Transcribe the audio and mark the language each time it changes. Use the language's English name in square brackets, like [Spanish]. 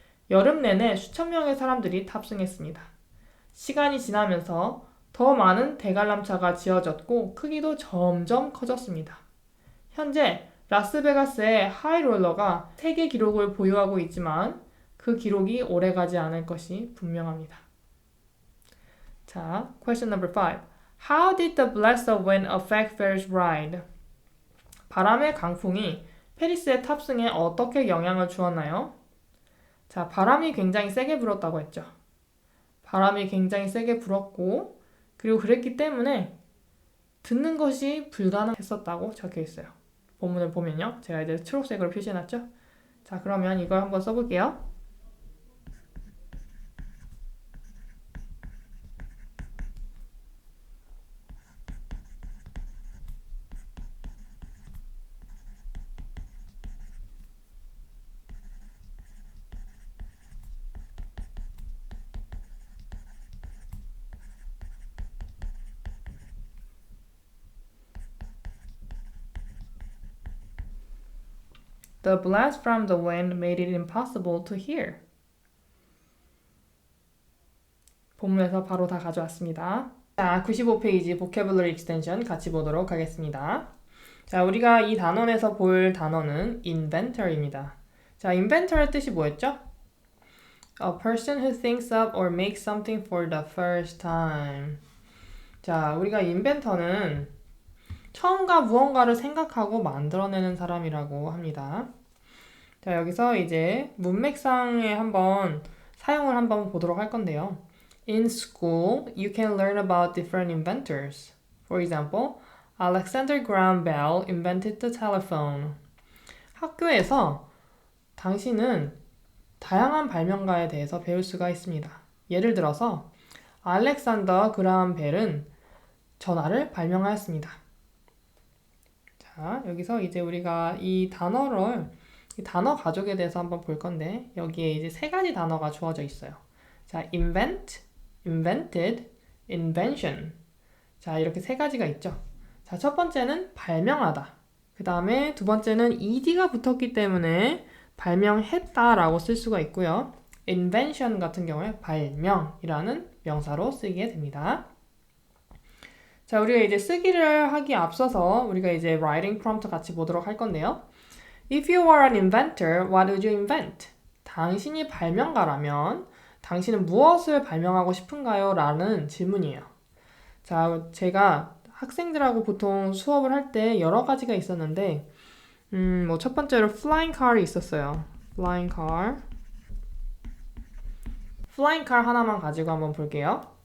[Korean] 여름 내내 수천 명의 사람들이 탑승했습니다. 시간이 지나면서 더 많은 대관람차가 지어졌고 크기도 점점 커졌습니다. 현재 라스베가스의 하이롤러가 세계 기록을 보유하고 있지만 그 기록이 오래가지 않을 것이 분명합니다. [English] 자, question number 5. How did the blast of wind affect Ferris ride? [Korean] 바람의 강풍이 페리스의 탑승에 어떻게 영향을 주었나요? 자, 바람이 굉장히 세게 불었다고 했죠. 바람이 굉장히 세게 불었고 그리고 그랬기 때문에 듣는 것이 불가능했었다고 적혀 있어요. 본문을 보면요. 제가 이제 초록색으로 표시해놨죠. 자, 그러면 이걸 한번 써볼게요. [English] The blast from the wind made it impossible to hear. [Korean] 본문에서 바로 다 가져왔습니다. 자, 95페이지 [English] vocabulary extension [Korean] 같이 보도록 하겠습니다. 자, 우리가 이 단원에서 볼 단어는 inventor입니다. 자, inventor의 뜻이 뭐였죠? [English] A person who thinks up or makes something for the first time. [Korean] 자, 우리가 inventor는 처음과 무언가를 생각하고 만들어내는 사람이라고 합니다. 자, 여기서 이제 문맥상에 한번 사용을 한번 보도록 할 건데요. [English] In school, you can learn about different inventors. For example, Alexander Graham Bell invented the telephone. [Korean] 학교에서 당신은 다양한 발명가에 대해서 배울 수가 있습니다. 예를 들어서 알렉산더 그라함 벨은 전화를 발명하였습니다. 자, 여기서 이제 우리가 이 단어 가족에 대해서 한번 볼 건데 여기에 이제 세 가지 단어가 주어져 있어요. [English] 자, invent, invented, invention. [Korean] 자, 이렇게 세 가지가 있죠. 자, 첫 번째는 발명하다. 그 다음에 두 번째는 ed가 붙었기 때문에 발명했다라고 쓸 수가 있고요. invention 같은 경우에 발명이라는 명사로 쓰게 됩니다. 자, 우리가 이제 쓰기를 하기 앞서서 우리가 이제 [English] writing prompt [Korean] 같이 보도록 할 건데요. [English] If you were an inventor, what would you invent? [Korean] 당신이 발명가라면 당신은 무엇을 발명하고 싶은가요? 라는 질문이에요. 자, 제가 학생들하고 보통 수업을 할 때 여러 가지가 있었는데 뭐 첫 번째로 [English] flying car [Korean] 이 있었어요. [English] flying car [Korean] 하나만 가지고 한번 볼게요.